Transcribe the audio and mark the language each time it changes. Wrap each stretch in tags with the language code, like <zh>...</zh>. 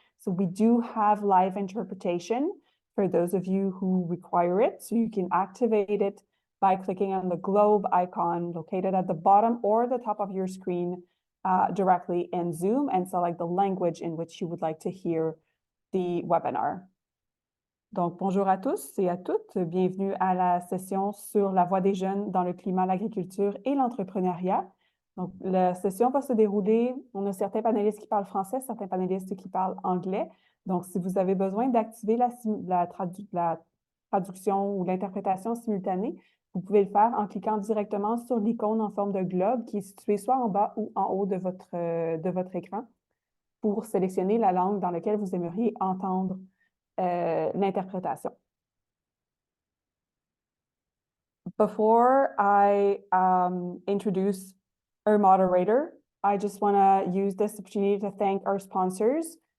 <en>So we do have live interpretation for those of you who require it. So you can activate it by clicking on the globe icon located at the bottom or the top of your screen directly in Zoom and select the language in which you would like to hear the webinar.</en> <fr>Donc, bonjour à tous et à toutes. Bienvenue à la session sur la voix des jeunes dans le climat, l'agriculture et l'entrepreneuriat. Donc, la session va se dérouler, on a certains panélistes qui parlent français, certains panélistes qui parlent anglais. Donc, si vous avez besoin d'activer la traduction ou l'interprétation simultanée, vous pouvez le faire en cliquant directement sur l'icône en forme de globe qui est située soit en bas ou en haut de votre écran pour sélectionner la langue dans laquelle vous aimeriez entendre l'interprétation.</fr> <en>Before I introduce our moderator, I just want to use this opportunity to thank our sponsors.</en>